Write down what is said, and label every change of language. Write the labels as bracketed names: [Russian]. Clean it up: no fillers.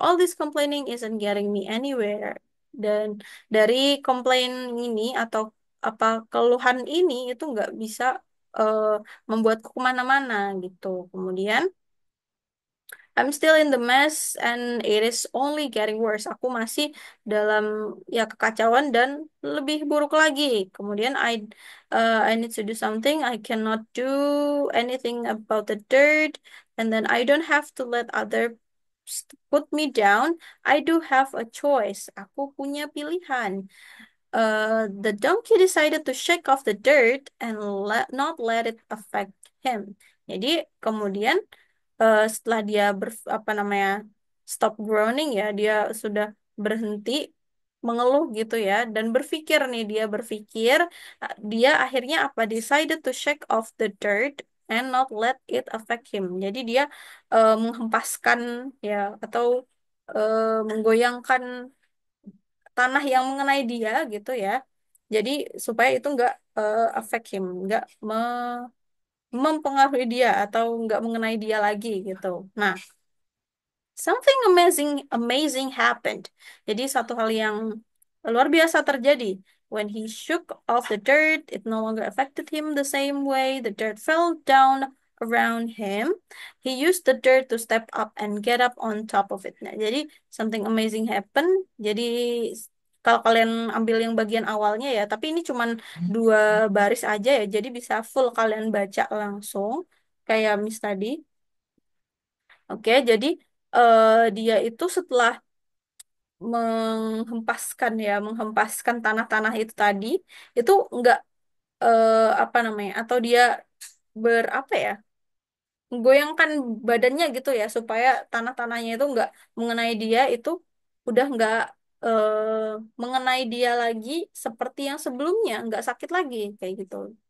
[English] All this complaining isn't getting me anywhere. [Indonesian] Dan dari komplain ini atau apa keluhan ini itu nggak bisa eh, membuatku kemana-mana gitu. [English] Kemudian I'm still in the mess and it is only getting worse. [Indonesian] Aku masih dalam ya kekacauan dan lebih buruk lagi. [English] Kemudian I need to do something. I cannot do anything about the dirt, and then I don't have to let other put me down. I do have a choice. [Indonesian] Aku punya pilihan. [English] The donkey decided to shake off the dirt and not let it affect him. [Indonesian] Jadi kemudian setelah dia apa namanya [English] stop groaning [Indonesian] ya, dia sudah berhenti mengeluh gitu ya dan berpikir nih dia berpikir dia akhirnya apa [English] decided to shake off the dirt and not let it affect him. [Indonesian] Jadi dia menghempaskan ya atau menggoyangkan tanah yang mengenai dia gitu ya. Jadi supaya itu nggak [English] affect him, [Indonesian] nggak mempengaruhi dia atau nggak mengenai dia lagi gitu. [English] Nah, something amazing happened. [Indonesian] Jadi satu hal yang luar biasa terjadi. [English] When he shook off the dirt, it no longer affected him the same way. The dirt fell down around him. He used the dirt to step up and get up on top of it. [Indonesian] Nah, jadi [English] something amazing happened. [Indonesian] Jadi kalau kalian ambil yang bagian awalnya ya, tapi ini cuman dua baris aja ya, jadi bisa full kalian baca langsung kayak Miss tadi. Oke, jadi dia itu setelah menghempaskan tanah-tanah itu tadi, itu enggak apa namanya, atau dia berapa ya, goyangkan badannya gitu ya, supaya tanah-tanahnya itu enggak mengenai dia, itu udah enggak mengenai dia lagi seperti yang sebelumnya, enggak sakit lagi kayak gitu.